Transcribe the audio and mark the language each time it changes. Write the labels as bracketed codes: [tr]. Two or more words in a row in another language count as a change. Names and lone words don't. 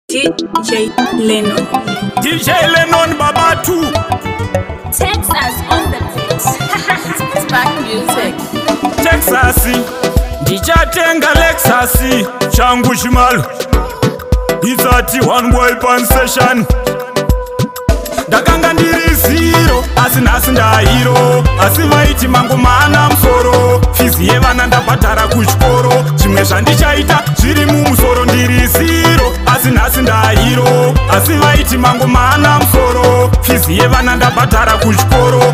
[en] D J Lennon. D J Lennon, Baba Two. Texas on the beat. Spark music. Texas, [sn] ndichatenga Lexus, changu chimalo. [en] It's at one boy pan session. [sn] Ndakanga ndiri zero, asi nhasi ndahiro. Asi vaiti mangu mana musoro. Fizi yevana ndabhadhara kuchikoro. Zvimwe zvandichaita zviri mumusoro ndiri zero. Asi nhasi ndahiro. Asi vaiti mangu mana musoro. Fizi yevana ndabhadhara kuchikoro.